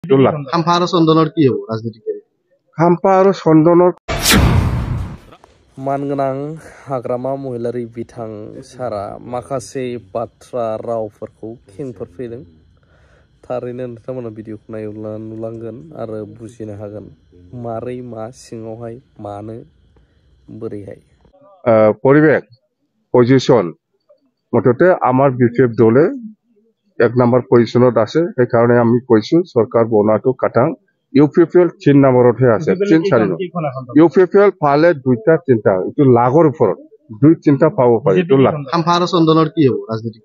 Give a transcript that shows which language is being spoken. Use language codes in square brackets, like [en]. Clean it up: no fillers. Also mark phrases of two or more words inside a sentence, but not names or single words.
[as] খাম্পা আৰু চন্দনৰ কি হ'ব ৰাজনীতিক খাম্পা আৰু চন্দনৰ [brx] मानगोनां हाग्रामा महिलारि बिथां सारा माखासे बाथ्रा रावफोरखौ खेंफोर फैदों। थारैनो नोंथांमोना भिडिअखौ नायोब्ला नुलांगोन आरो बुजिनो हागोन मारै मा सिङावहाय मानो बोरैहाय। [as] পরিবেশ পজিশন মুঠতে আমার বিপিএফ দলে 1 নম্বৰ পজিশনত আছে। সেইকাৰণে আমি কৈছো চৰকাৰ বনোৱাটো কাটাং। ইউপিপিএল 3 নম্বৰতহে আছে। 3-4 ইউপিপিএল পালে 2টা 3টা এইটো লাগৰ ওপৰত 2-3টা পাব পাৰি। খাম্পা আৰু চন্দনৰ কি হ'ব ৰাজনীতিক